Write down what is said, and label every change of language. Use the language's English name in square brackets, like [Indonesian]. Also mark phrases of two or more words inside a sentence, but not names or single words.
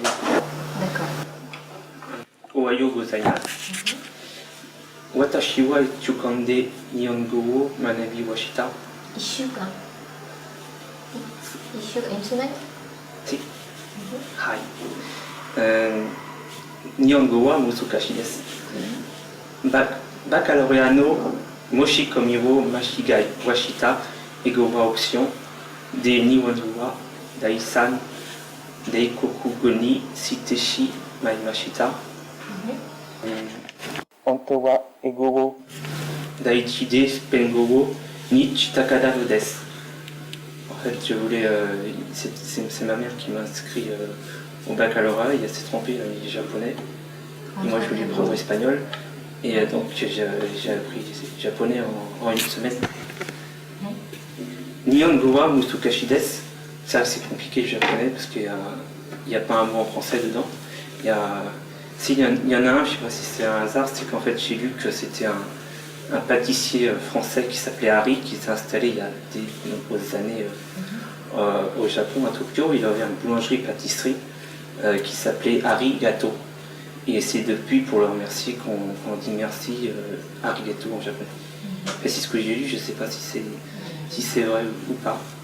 [French] D'accord. [Japanese] おはようございます。私は一週間で日本語を学びはした. 1週間 1semaine? [French] Si. [Japanese] はい。日本語は難しいです。バカロレアの申し込みを間違いはした英語はオプションで日本語は第3で国語にしてしまいました。本当は英語を第一でスペイン語にしたからです。 [French] En fait, je voulais. C'est ma mère qui m'a inscrit au baccalauréat, il s'est trompé, il a mis japonais. Et moi, je voulais prendre espagnol. Et donc, j'ai appris japonais en une semaine. [Japanese] 日本語はむすかしいです. [French] Ça, c'est compliqué le japonais parce qu'il n'y a pas un mot en français dedans. Il y en a un, je ne sais pas si c'est un hasard, c'est qu'en fait, j'ai lu que c'était un pâtissier français qui s'appelait Harry, qui s'est installé il y a de nombreuses années au Japon, à Tokyo. Il avait une boulangerie-pâtisserie qui s'appelait Harry Gâteau. Et c'est depuis, pour le remercier, qu'on dit merci Harry Gâteau en japonais. Et c'est ce que j'ai lu, je ne sais pas si c'est vrai ou pas.